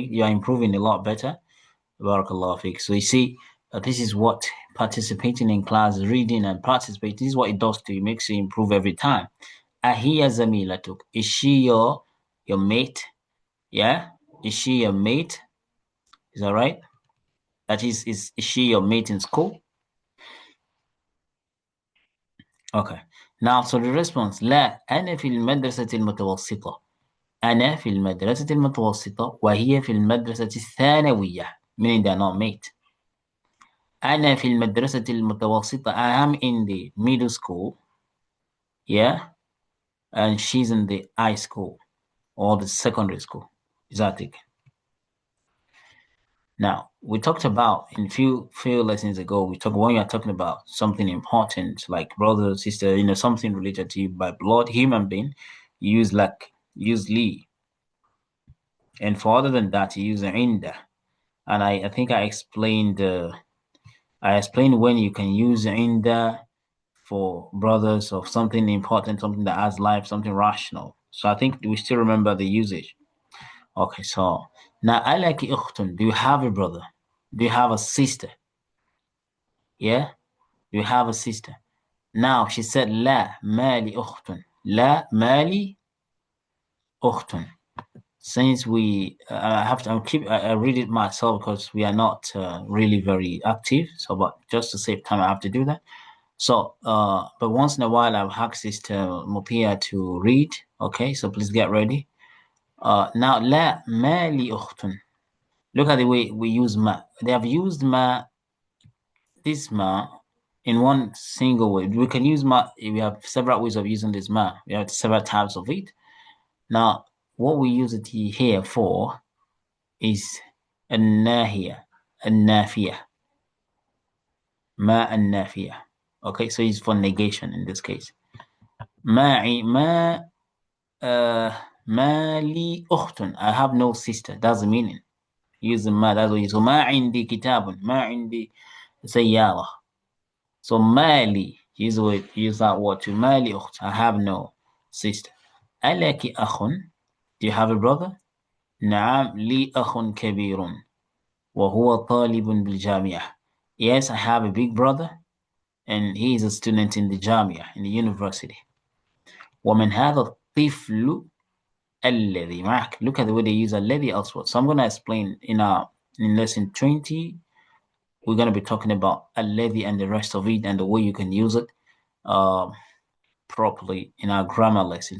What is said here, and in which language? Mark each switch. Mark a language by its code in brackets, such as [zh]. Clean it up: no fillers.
[en] You are improving a lot better. Barakallah fi. So you see, this is what participating in class, reading and participating, this is what it does to you. It makes you improve every time. [ar] Ahiyya zamilatuk. [en] Is she your mate? Yeah? Is she your mate? Is that right? That is she your mate in school? Okay. Now, so the response, [ar] لا أنا في المدرسة المتوسطة. أنا في المدرسة المتوسطة وهي في المدرسة الثانوية. [en] Meaning they are not mate. [ar] أنا في المدرسة المتوسطة. [en] I am in the middle school. Yeah. And she's in the high school or the secondary school. Is that it? Now, we talked about in few lessons ago, we talked when you're talking about something important like brother, sister, something related to you by blood, human being, you use li. And for other than that, you use inda. And I think I explained when you can use inda for brothers of something important, something that has life, something rational. So I think we still remember the usage. Okay, so now I like ukhtun. Do you have a brother? Do you have a sister? Yeah? Do you have a sister? Now she said [ar] لا مالي أخت. لا مالي أخت. [en] since I have to I read it myself because we are not really very active. So, but just to save time, I have to do that. So, but once in a while, I've asked Sister Mupia to read. Okay, so please get ready. [ar] Now, لا ما لي أخت. [en] Look at the way we use ma. They have used ma, this ma, in one single way. We can use ma. We have several ways of using this ma. We have several types of it. Now, what we use it here for is [ar] الناهية النافية ما النافية. [en] Okay, so it's for negation in this case. [ar] ما ما لي أخت. [en] I have no sister. That's the meaning. Using ما, that's what you. So [ar] ما عندي كتاب. ما عندي سيارة. [en] So ما لي, use that word to [ar] ما لي أخت. [en] I have no sister. [ar] ألك أخ. [en] Do you have a brother? [ar] نعم لي أخ كبير وهو طالب بالجامعة. [en] Yes, I have a big brother and he is a student in the Jamia, in the university. [ar] ومن هذا الطفل الذي معك. [en] Look at the way they use الذي elsewhere. So I'm going to explain in lesson 20. We're going to be talking about الذي and the rest of it and the way you can use it properly in our grammar lesson.